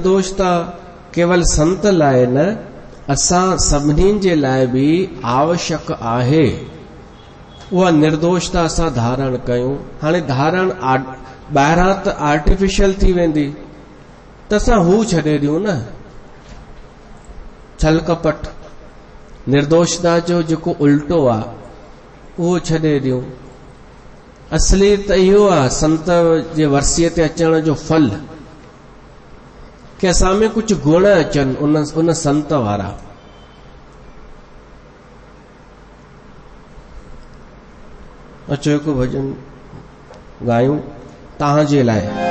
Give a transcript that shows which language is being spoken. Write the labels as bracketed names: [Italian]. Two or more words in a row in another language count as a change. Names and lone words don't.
[Sindhi] त निर्दोषता केवल संत लाइ न, असां सभिनी जे लाइ बि आवश्यक आहे उहा निर्दोषता असां धारण कयूं। हाणे धारण ॿाहिरां त आर्टिफिशियल थी वेंदी त असां हू छॾे ॾियूं न, छल कपट निर्दोषता जो जेको उल्टो आहे उहो छॾे ॾियूं। असली त इहो आहे संत जे वर्सीअ ते अचण जो फल, कि असां में कुझु गुण अचनि उन संत वारा। अचो हिकु भॼन ॻायूं तव्हां जे लाइ।